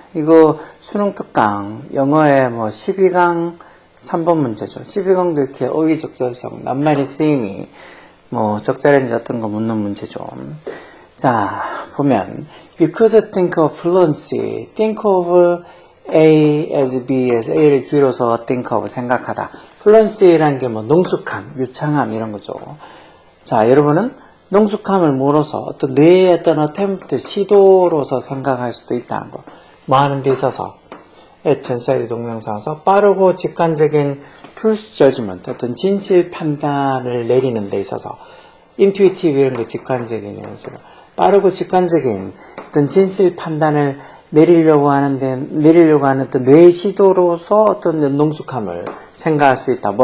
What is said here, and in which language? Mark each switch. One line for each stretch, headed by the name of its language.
Korean: 이거 수능 특강, 영어에 뭐 12강 3번 문제죠. 12강도 이렇게 어휘 적절성, 낱말의 쓰임이 뭐 적절한지 어떤 거 묻는 문제죠. 자, 보면
English: You could think of fluency, think of A as B as A를
Korean: 비로소
English: think of
Korean: 생각하다. fluency라는 게 뭐 능숙함, 유창함 이런 거죠. 자, 여러분은 능숙함을 모르서 어떤 뇌의 어떤 attempt, 시도로서 생각할 수도 있다는 거. 뭐 하는 데 있어서 전사의 동명사에서 빠르고 직관적인 truth judgment, 어떤 진실 판단을 내리는 데 있어서 intuitive 이런 거 직관적인 이런 식으로 빠르고 직관적인 어떤 진실 판단을 내리려고 하는 어떤 뇌의 시도로서 어떤 능숙함을 생각할 수 있다.